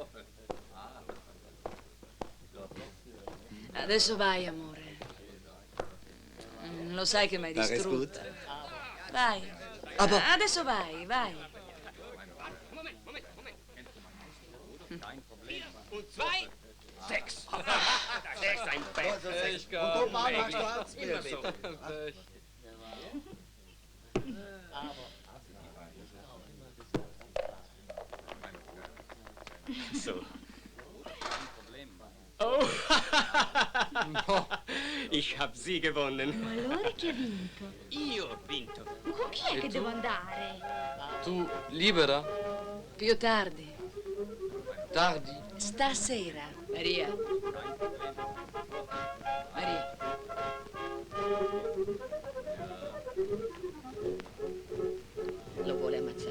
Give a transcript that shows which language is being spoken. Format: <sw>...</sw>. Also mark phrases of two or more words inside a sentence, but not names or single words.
<it>Adesso vai, amore. Lo sai che mi hai distrutta. Vai. Adesso vai, vai. Vai!</it> <de>Sechs. Sechs, ein Pech. Und Mama, magst du auch? Immer so. So. Oh, no, ich hab sie gewonnen.</de> <it>Ma allora chi ha vinto? Io ho vinto. Ma con chi è che devo andare? Tu libera? Più tardi. Tardi? Stasera. Maria. Maria. Lo vuole ammazzare.</it>